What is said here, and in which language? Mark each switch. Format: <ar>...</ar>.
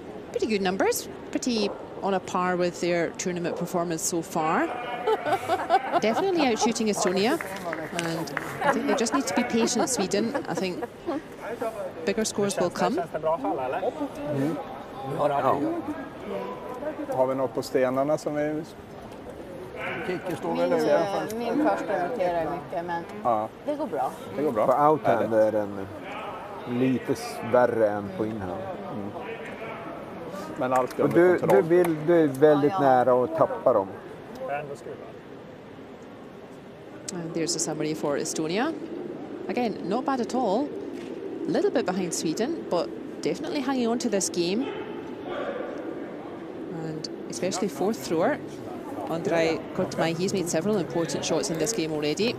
<en>Pretty good numbers, pretty on a par with their tournament performance so far. Definitely out-shooting Estonia, and I think they just need to be patient, Sweden. I think bigger scores will come.</en> <sv>Har vi något på stenarna som vi... Kicke står väl över. Min första roterar mycket, men det går bra. Det går bra. På outhand är den lite värre än på inhand. Men allt och du är väldigt nära att tappa dem.</sv> <en>And there's a summary for Estonia. Again, not bad at all. A little bit behind Sweden, but definitely hanging on to this game. And especially fourth thrower, Andrei Kortmai, he's made several important shots in this game already.</en>